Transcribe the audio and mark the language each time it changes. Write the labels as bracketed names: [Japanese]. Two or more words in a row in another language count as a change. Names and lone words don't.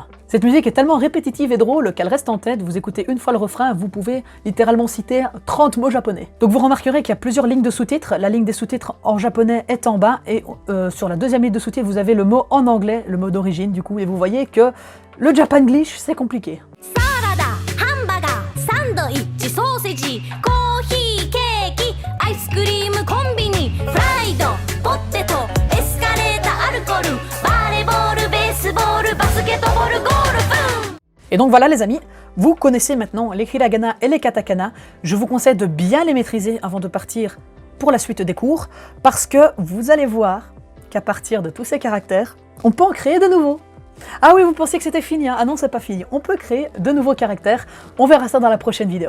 [French] Cette musique est tellement répétitive et drôle qu'elle reste en tête, vous écoutez une fois le refrain, vous pouvez littéralement citer 30 mots japonais. Donc vous remarquerez qu'il y a plusieurs lignes de sous-titres, la ligne des sous-titres en japonais est en bas, et sur la deuxième ligne de sous-titres vous avez le mot en anglais, le mot d'origine du coup, et vous voyez que le Japanglish c'est compliqué. [Japanese] ソーセージ、コーヒー、ケーキ、アイスクリーム、コンビニ、フライド、ポテト、エスカレーター、アルコール、バレーボール、ベースボール、バスケットボール、ゴルフ。 [French] Et donc voilà les amis, vous connaissez maintenant les hiragana et les katakana. Je vous conseille de bien les maîtriser avant de partir pour la suite des cours, parce que vous allez voir qu'à partir de tous ces caractères, on peut en créer de nouveaux. Ah oui, vous pensiez que c'était fini, hein? Ah non, c'est pas fini. On peut créer de nouveaux caractères. On verra ça dans la prochaine vidéo.